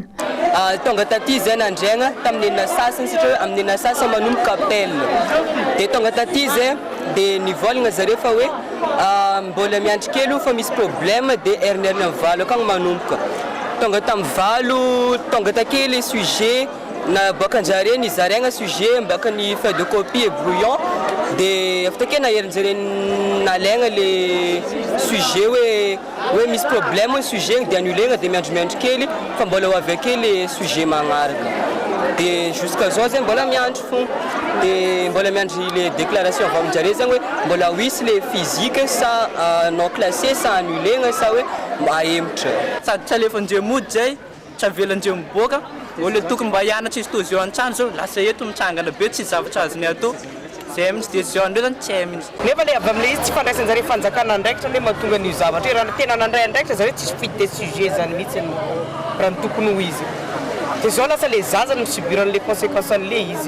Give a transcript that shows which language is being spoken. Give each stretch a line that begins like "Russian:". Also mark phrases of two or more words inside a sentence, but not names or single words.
Malagasy: Tonga taty zay nandraigna tamin'ny nasasany satria amin'ny nasasany manomboka appel. Dia tonga taty zay dia nivolagna zareo fa hoe mbola miandry kely fa misy problème dia herinarina amin'ny valo akagny manomboka. Tonga tamin'ny valo tonga takely
French: les sujets
Malagasy: na boakan-jare ny zaraigna sujet mbaka ny
French: feuille de copie et brouillon
Malagasy: dia after ke naherinjare nalaigna le sujet hoe misy problème ny sujet dia annulégna dia miandry kely fa mbola ho avy ake le sujet magnaraka dia jusqu'à zao zay mbola miandry fogna dia mbola miandry le déclaration avy aminjare zany hoe mbola hoisy le physique sa
French: non classé
Malagasy: sa annulégna sa hoe mahemitra sady tsy alefanjeo mody zay tsy avelanjeo miboaka olo tokony mba hianatra izy tozy eo an-trano zao lasa eto mitsangana be tsy zavatra azony atao zay mitsy décision ndreo zany tsy hay mihitsy nefa le avy amin'le izy tsy fandraisanjare fanjakana andraikitra le mahatonga n'io zavatra raha tena nandray andraikitra zareo tsisy fidy de sujet zany mihitsy raha ny tokony ho izy dia zao lasa le zaza no subiran'le conséquence an'le izy.